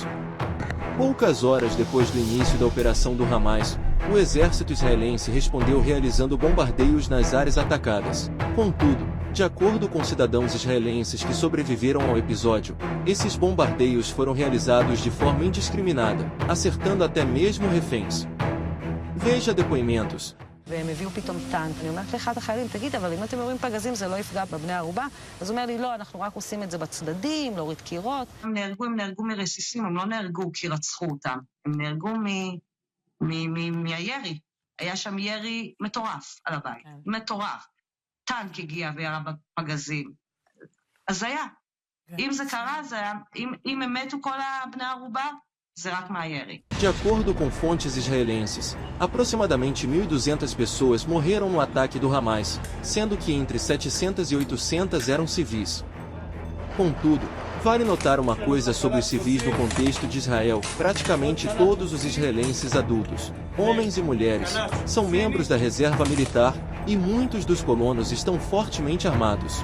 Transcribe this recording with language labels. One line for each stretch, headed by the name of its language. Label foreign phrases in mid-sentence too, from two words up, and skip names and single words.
Portuguese: Poucas horas depois do início da operação do Hamas, o exército israelense respondeu realizando bombardeios nas áreas atacadas. Contudo, de acordo com cidadãos israelenses que sobreviveram ao episódio, esses bombardeios foram realizados de forma indiscriminada, acertando até mesmo reféns. Veja depoimentos.
Hebrew: והם הביאו פתאום טנק, אני אומרת לאחד החיילים, תגיד, אבל אם אתם יורים פגזים זה לא יפגע בבני ערובה? אז הוא אומר לי, לא, אנחנו רק עושים את זה בצדדים, להוריד קירות. הם נהרגו מרסיסים, הם לא נהרגו כי רצחו אותם, הם נהרגו מהירי. היה שם ירי מטורף על הבית, מטורף. טנק הגיע וירה בפגזים. אז היה. אם זה קרה, זה היה, אם הם מתו כל הבני ערובה,
Portuguese: De acordo com fontes israelenses, aproximadamente 1.200 pessoas morreram no ataque do Hamas, sendo que entre 700 e 800 eram civis. Contudo, vale notar uma coisa sobre os civis no contexto de Israel: praticamente todos os israelenses adultos, homens e mulheres, são membros da reserva militar, e muitos dos colonos estão fortemente armados.